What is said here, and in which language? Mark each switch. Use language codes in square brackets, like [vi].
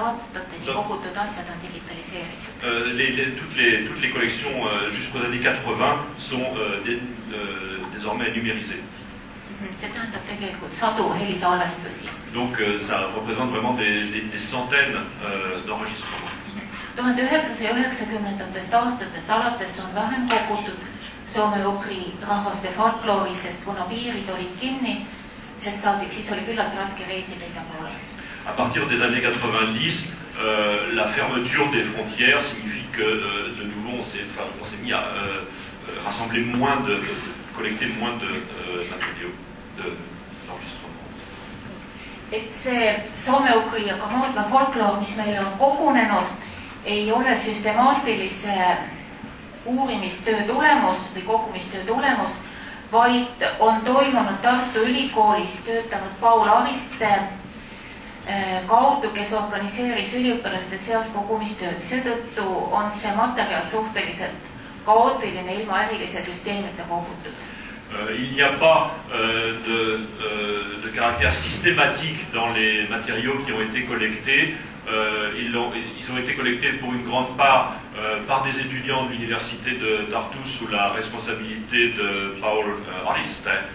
[et] aastateni kogutud asjad on digitaliseeritud. [fr] Toutes les collections jusqu'aux années 80 sont désormais numérisées. [et] See tähendab tegelikult sadu helisalvestusi. [fr] Donc ça représente vraiment des centaines d'enregistrements. [et] 1990. aastatest alates on vähem kogutud soome-ugri rahvaste folkloori, sest kuna piirid olid kinni, sest siis oli küllalt raske reisida ida poole. [fr] À partir des années 90, la fermeture des frontières signifie que de nouveau on s'est mis à rassembler collecter moins de matériaux d'enregistrement. [et] Et see soome-ugri ja ka Mordva folkloor, mis meil on kogunenud, ei ole süstemaatilise uurimistöö tulemus või kogumistöö tulemus, vaid on toimunud Tartu Ülikoolis töötanud Paul Aviste kaudu, kes organiseeris üliõpilaste seas kogumistööd. Seetõttu on see materjal suhteliselt kaootiline ilma erilise süsteemita kogutud. [fr] Il n'y a pas de caractère systématique dans les matériaux qui ont été collectés. Ils ont été collectés pour une grande part par des étudiants de l'université de Tartu sous la responsabilité de Paul Aviste.